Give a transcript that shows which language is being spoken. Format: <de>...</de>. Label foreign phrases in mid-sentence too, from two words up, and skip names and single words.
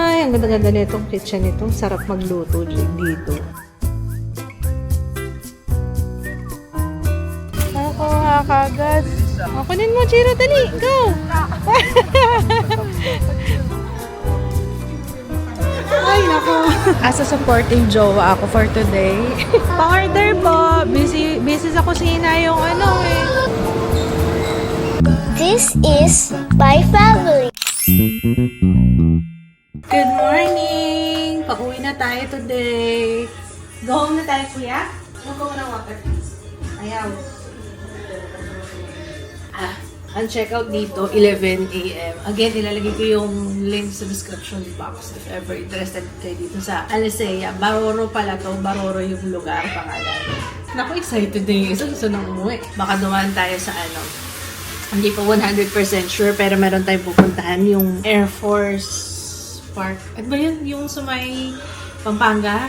<tl>ang ganda-ganda nitong kitchen nito. Sarap magluto dito. Ako, kagad. Kunin mo, Chiro, dali. Go! Ay, naku.</tl> <en>As a supporting</en> <tl>jowa ako for today. Pa-order po. Busy sa kusina yung ano eh.</tl> <en>This is my family. Good morning!</en> <tl>Pauwi na tayo today.</tl> <en>Go home</en> <tl>na tayo, kuya? Go na water. Ayaw. Ang checkout dito, 11 a.m. Again, ilalagay ko yung link sa</tl> <en>description box if ever interested</en> <tl>kayo dito sa Alisea. Baroro pala to. Baroro yung lugar, pangalan. Naku, excited din yung isa. Gusto nang umuwi. Baka dumaan tayo sa ano. Hindi pa</tl> <en>100% sure,</en> <tl>pero meron tayong pupuntahan yung Air Force Park. At ba yun? Yung sa may Pampanga?</tl>